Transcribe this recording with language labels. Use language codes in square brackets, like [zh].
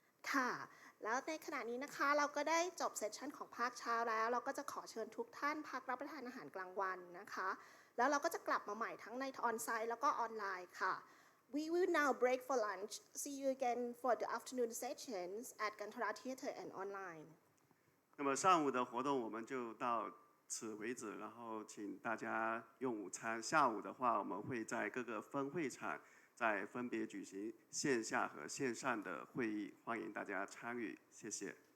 [th] ค่ะแล้วในขณะนี้นะคะเราก็ได้จบเซสชันของภาคเช้าแล้วเราก็จะขอเชิญทุกท่านพักรับประทานอาหารกลางวันนะคะแล้วเราก็จะกลับมาใหม่ทั้งในออนไซต์แล้วก็ออนไลน์ค่ะ [en] We will now break for lunch. See you again for the afternoon sessions at Gantara Theatre and online. [zh] 那么上午的活动我们就到此为止，然后请大家用午餐。下午的话，我们会在各个分会场再分别举行线下和线上的会议，欢迎大家参与，谢谢。